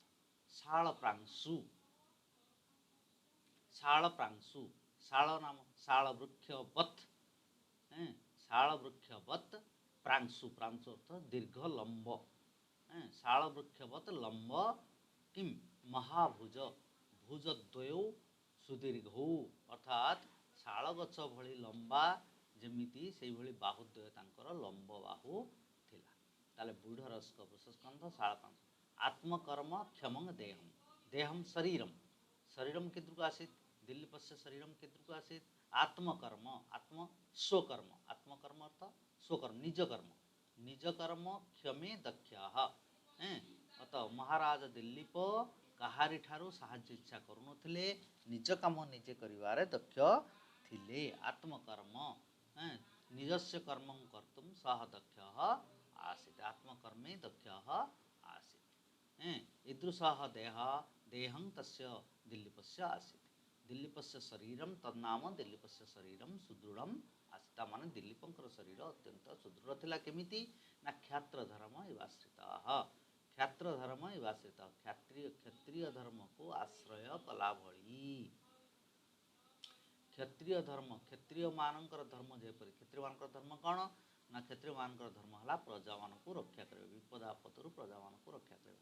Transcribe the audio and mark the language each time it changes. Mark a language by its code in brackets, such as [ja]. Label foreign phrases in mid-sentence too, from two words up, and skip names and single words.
[sa] शाल प्रांशु, शाल प्रांशु, शाल नाम शाल वृक्षवत्, शाल वृक्षवत् प्रांशु, प्रांशु अर्थ दीर्घ लंब, शाल वृक्षवत् लंब किम महाभुज, भुजद्वयौ सुदीर्घौ [or] ଅର୍ଥାତ ଶାଳ ଗଛ ଭଳି ଲମ୍ବା ଯେମିତି ସେହି ଭଳି ବାହୁଦ୍ୱୟ ତାଙ୍କର ଲମ୍ବ ବାହୁ ଥିଲା। [sa] ताले व्यूढ़रस्क वृषस्कंध शाल प्रांशु। आत्मकर्म क्षमं देहम, देहम शरीरम, शरीरम कीदृक आसीत् दिलीपस्य शरीरम कीदृक आसीत् आत्मकर्म, आत्म स्वकर्म, आत्मकर्म अर्थ स्वकर्म निज कर्म, निज कर्म क्षमे दक्षाः। [or] ଅତଃ ମହାରାଜ ଦିଲୀପ କାହାରି ଠାରୁ ସାହାଯ୍ୟ ଇଚ୍ଛା କରୁନଥିଲେ, ନିଜ କାମ ନିଜେ କରିବାରେ ଦକ୍ଷ ଥିଲେ। [sa] आत्मकर्म निजस्य कर्म कर्तुं सः दक्षः आसीत्, आत्मकर्मे दक्षः आसीत्। ईदृशः देहं तस्य दिलीपस्य आसीत्। दिलीपस्य शरीरम तन्नाम दिलीपस्य शरीरम सुदृढ़ आसीत्, [or] ମାନେ ଦିଲୀପଙ୍କର ଶରୀର ଅତ୍ୟନ୍ତ ସୁଦୃଢ଼ ଥିଲା। କେମିତି ନା [sa] କ୍ଷାତ୍ର ଧର୍ମ ଇବାଶ୍ରିତ, କ୍ଷାତ୍ର ଧର୍ମ ଇବାଶ୍ରିତ, [or] କ୍ଷତ୍ରିୟ ଧର୍ମକୁ ଆଶ୍ରୟ କଲା ଭଳି। କ୍ଷତ୍ରିୟ ଧର୍ମ, କ୍ଷତ୍ରିୟମାନଙ୍କର ଧର୍ମ ଯେପରି, କ୍ଷତ୍ରିୟମାନଙ୍କର ଧର୍ମ କ'ଣ ନା କ୍ଷତ୍ରିୟମାନଙ୍କର ଧର୍ମ ହେଲା ପ୍ରଜାମାନଙ୍କୁ ରକ୍ଷା କରିବା, ବିପଦ ଆପଦରୁ ପ୍ରଜାମାନଙ୍କୁ ରକ୍ଷା କରିବା।